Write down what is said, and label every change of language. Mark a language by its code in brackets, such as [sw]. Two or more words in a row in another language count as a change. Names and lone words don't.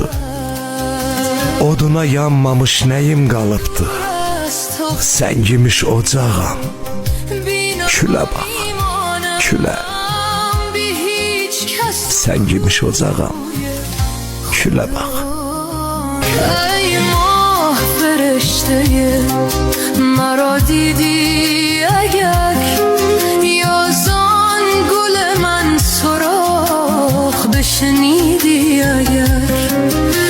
[az] Oduna yanmamış nəyim qalıbdı, səngimiş ocağam, külə bax, külə. Səngimiş ocağam, külə bax. [fa] ای ماه فرشته مرا دیدی اگر، یا زان گل من سراخ بشنیدی اگر.